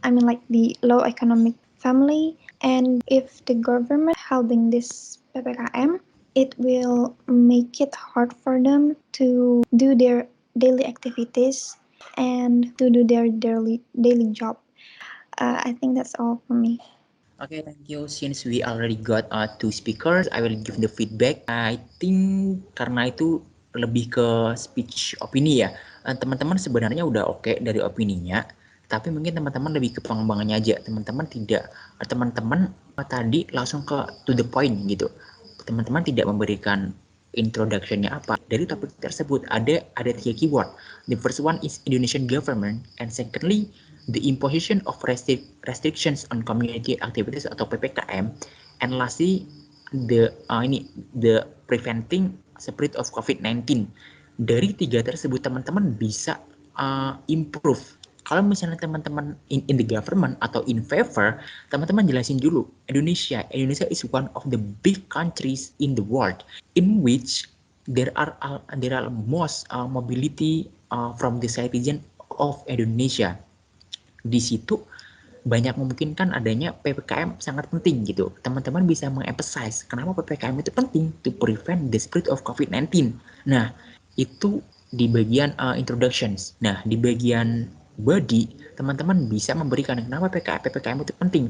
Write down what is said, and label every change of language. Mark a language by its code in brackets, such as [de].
[en] I mean, like the low economic family. And if the government holding this PPKM, it will make it hard for them to do their daily activities and to do their daily job. I think that's all for me. Okay, thank you. Since we already got two speakers, I will give the feedback. I think [id] karena itu lebih ke speech opini ya. Teman-teman sebenarnya udah oke dari opininya, tapi mungkin teman-teman lebih ke pengembangannya aja. Teman-teman tadi langsung ke [en] to the point [id] gitu. Teman-teman tidak memberikan introduction-nya apa dari topik tersebut. Ada tiga keyword. [en] The first one is Indonesian government, and secondly the imposition of restrictions on community activities [id] atau PPKM, [en] and lastly the preventing spread of COVID-19. [id] Dari tiga tersebut teman-teman bisa improve. Kalau misalnya teman-teman [en] in the government atau in favor, [id] teman-teman jelasin dulu. [en] Indonesia is one of the big countries in the world in which there are most mobility from the citizen of Indonesia. [id] Di situ banyak memungkinkan adanya PPKM sangat penting gitu. Teman-teman bisa mengemphasize kenapa PPKM itu penting [en] to prevent the spread of COVID-19. [id] Nah, itu di bagian introductions. Nah, di bagian body, teman-teman bisa memberikan kenapa PPKM itu penting.